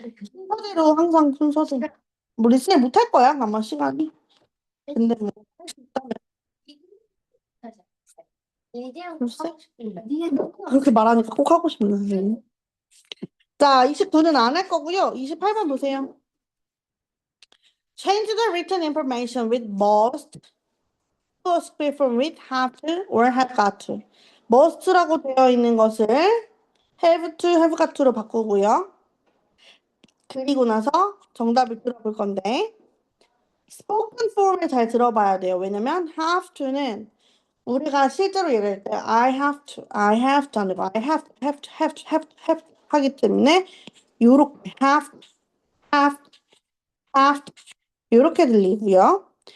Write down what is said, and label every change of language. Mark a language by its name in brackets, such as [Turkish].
[Korean] 순서대로 항상 순서대로 뭐 리스닝 못할 거야 아마 시간이. 근데 뭐 할 수 있다면 글쎄 그렇게 말하니까 꼭 하고 싶네. 자, 29는 안 할 거고요. 28번 보세요. [English] Change the written information with must to a speed from with have to or have got to. [Korean] must라고 되어 있는 것을 have to, have got to로 바꾸고요. 그리고 나서 정답을 들어볼 건데 spoken form을 잘 들어봐야 돼요. 왜냐면 have to는 우리가 실제로 얘기할 때 I have to 하는 거 I have to 하기 때문에 요렇게 have, have 요렇게 들리고요.